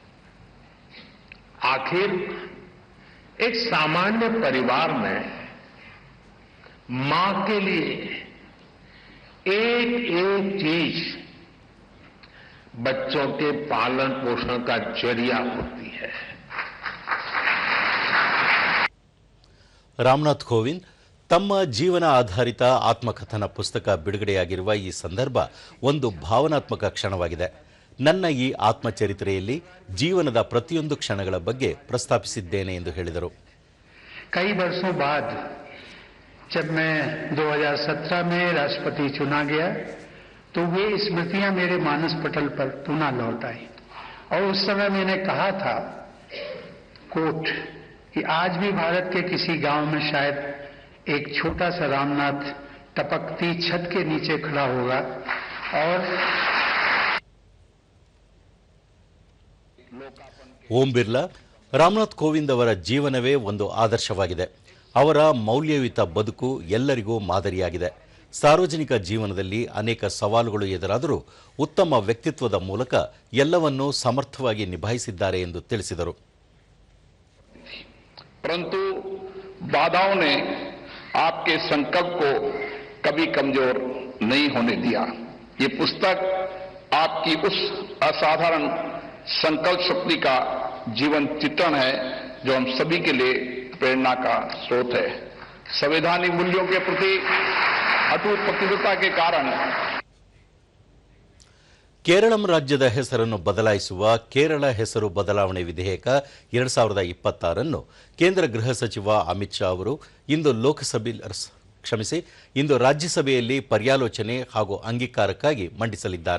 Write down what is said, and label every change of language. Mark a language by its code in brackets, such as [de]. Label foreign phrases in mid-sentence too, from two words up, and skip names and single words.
[hi] आखिर एक सामान्य परिवार में मां के लिए एक एक चीज बच्चों के पालन पोषण का जरिया होती है। [kn] ರಾಮನಾಥ್ ಕೋವಿಂದ್ ತಮ್ಮ ಜೀವನ ಆಧಾರಿತ ಆತ್ಮಕಥನ ಪುಸ್ತಕ ಬಿಡುಗಡೆಯಾಗಿರುವ ಈ ಸಂದರ್ಭ ಒಂದು ಭಾವನಾತ್ಮಕ ಕ್ಷಣವಾಗಿದೆ. ನನ್ನ ಈ ಆತ್ಮಚರಿತ್ರೆಯಲ್ಲಿ ಜೀವನದ ಪ್ರತಿಯೊಂದು ಕ್ಷಣಗಳ ಬಗ್ಗೆ ಪ್ರಸ್ತಾಪಿಸಿದ್ದೇನೆ ಎಂದು ಹೇಳಿದರು. [hi] कई वर्षों बाद जब मैं 2017 में राष्ट्रपति चुना गया तो वे स्मृतियां मेरे मानस पटल पर पुनः लौट आई और उस समय मैंने कहा था कोट कि आज भी भारत के किसी गांव में शायद एक छोटा सा रामनाथ टपकती छत के नीचे खड़ा होगा और [kn] ಓಂ ಬಿರ್ಲಾ, ರಾಮನಾಥ್ ಕೋವಿಂದ್ ಅವರ ಜೀವನವೇ ಒಂದು ಆದರ್ಶವಾಗಿದೆ. ಅವರ ಮೌಲ್ಯಯುತ ಬದುಕು ಎಲ್ಲರಿಗೂ ಮಾದರಿಯಾಗಿದೆ. ಸಾರ್ವಜನಿಕ ಜೀವನದಲ್ಲಿ ಅನೇಕ ಸವಾಲುಗಳು ಎದುರಾದರೂ ಉತ್ತಮ ವ್ಯಕ್ತಿತ್ವದ ಮೂಲಕ ಎಲ್ಲವನ್ನೂ ಸಮರ್ಥವಾಗಿ ನಿಭಾಯಿಸಿದ್ದಾರೆ ಎಂದು ತಿಳಿಸಿದರು. [hi] परंतु बाधाओं ने आपके संकल्प को कभी कमजोर नहीं होने दिया। ये पुस्तक आपकी उस असाधारण संकल्प शक्ति का जीवन चित्रण है जो हम सभी के लिए प्रेरणा का स्रोत है। संवैधानिक मूल्यों के प्रति अटूट प्रतिबद्धता के कारण [kn] ಕೇರಳಂ ರಾಜ್ಯದ ಹೆಸರನ್ನು ಬದಲಾಯಿಸುವ ಕೇರಳ ಹೆಸರು ಬದಲಾವಣೆ ವಿಧೇಯಕ 2026 ಕೇಂದ್ರ ಗೃಹ ಸಚಿವ ಅಮಿತ್ ಶಾ ಅವರು ಇಂದು ರಾಜ್ಯಸಭೆಯಲ್ಲಿ ಪರ್ಯಾಲೋಚನೆ ಹಾಗೂ ಅಂಗೀಕಾರಕ್ಕಾಗಿ ಮಂಡಿಸಲಿದ್ದಾರೆ.